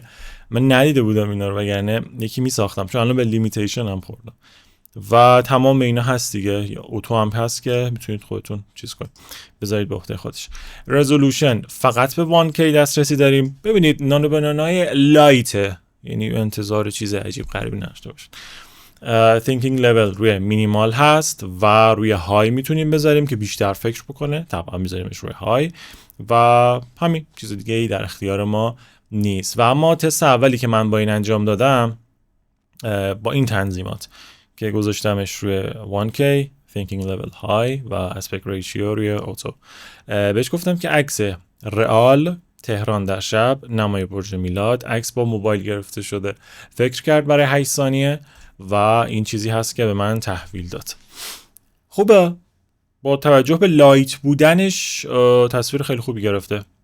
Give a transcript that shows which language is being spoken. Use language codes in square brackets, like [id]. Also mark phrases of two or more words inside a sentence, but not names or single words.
[fa] من ندیده بودم اینا رو، وگرنه یکی میساختم، چون الان به لیمیتیشن هم خوردم. و تمام اینا هست دیگه. یا اوتو هم هست که میتونید خودتون چیز کنید، بذارید به عهده خودش. رزولوشن فقط به 1K دسترسی داریم. ببینید نانو بنانای لایت، یعنی انتظار چیز عجیب غریبی نداشته باشید. [en] thinking level [fa] روی مینیمال هست و روی های میتونیم بذاریم که بیشتر فکر بکنه. طبعا میذاریمش روی های و همین، چیز دیگه ای در اختیار ما نیست. و اما تست اولی که من با این انجام دادم، با این تنظیمات که گذاشتمش روی 1K [en] thinking level high [fa] و [en] aspect ratio [fa] روی اوتو، بهش گفتم که عکس رئال تهران در شب، نمای برج میلاد، عکس با موبایل گرفته شده. فکر کرد برای 8 ثانیه و این چیزی هست که به من تحویل داد. خوبه، با توجه به لایت بودنش تصویر خیلی خوبی گرفته.